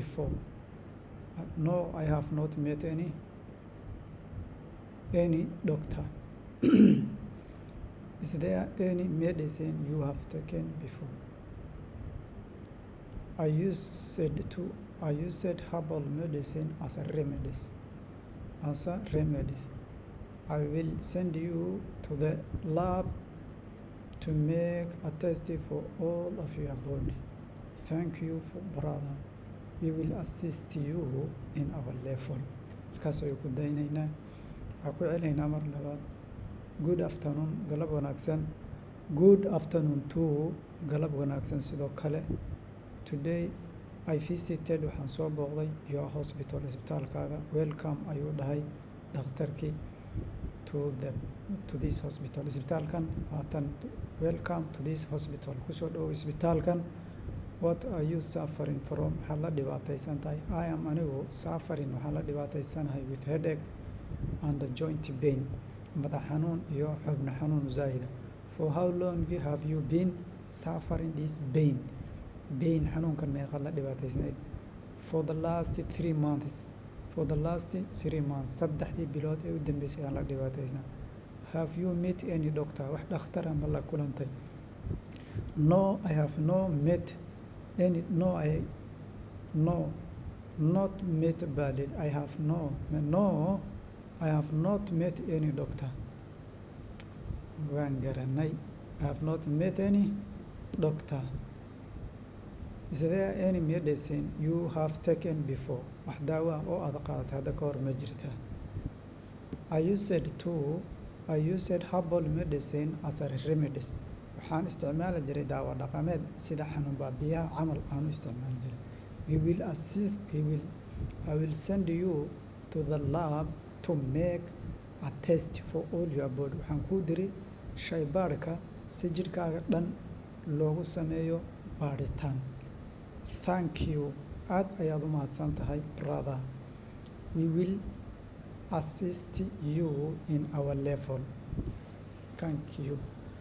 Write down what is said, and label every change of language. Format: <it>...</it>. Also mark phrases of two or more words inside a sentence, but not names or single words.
<en>is there any medicine you have taken before I used herbal medicine as a remedies I will send you to the lab to make a test for all of your body. Thank you, brother. we will assist you in our level.</en> <so>halkaas ayuu ku daynaynaa. waxaan ku celinaynaa mar labaad.</so> <en>good afternoon</en> <so>galab wanaagsan.</so> <en>good afternoon to</en> <so>galab wanaagsan sidoo kale.</so> <en>today I visited</en> <so>waxaan soo booqday</so> <en>your hospital isbitaalkaaga. welcome</en> <so>ayuu dhahay dhakhtarkii</so> <en>to this hospital</en> <so>isbitaalkan haatan</so> <en>welcome to this hospital</en> <so>kusoo dhow isbitaalkan.</so> <en>what are you suffering from</en> <so>waxaad la dhibaataysan tahay.</so> <en>I am</en> <so>anigu suffering waxaan la dhibaataysanahay</so> <en>with headache and joint pain</en> <so>madax xanuun iyo xubno xanuun zaa'ida.</so> <en>for how long have you been suffering this pain</en> <so>xanuunkan meeqaad la dhibaataysanayd.</so> <en>for the last 3 months</en> <so>saddexdii bilood ee u dambeysay aan la dhibaataysnaa.</so> <en>have you met any doctor</en> <so>wax dhakhtara ma la kulantay.</so> <en>no I have not met any not met badly. I have not met any doctor.</en> <so>waan garanay.</so> <en>I have not met any doctor. is there any medicine you have taken before</en> <so>wax daawo ah oo aad qaadatay hadda ka hor ma jirtaa.</so> <en>I used herbal medicine as a remedies</en> <so>waxaan isticmaali jiray daawo dhaqameed sida xanuun baabiyaha camal aan u isticmaali jiray.</so> <en>I will send you to the lab to make a test for all your body</en> <so>waxaan kuu diri shaybaadhka si jidhkaaga dhan loogu sameeyo baadhitaan.</so> <en>thank you</en> <so>aad ayaad u mahadsan tahay brother.</so> <en>we will assist you in our level. thank you.</en>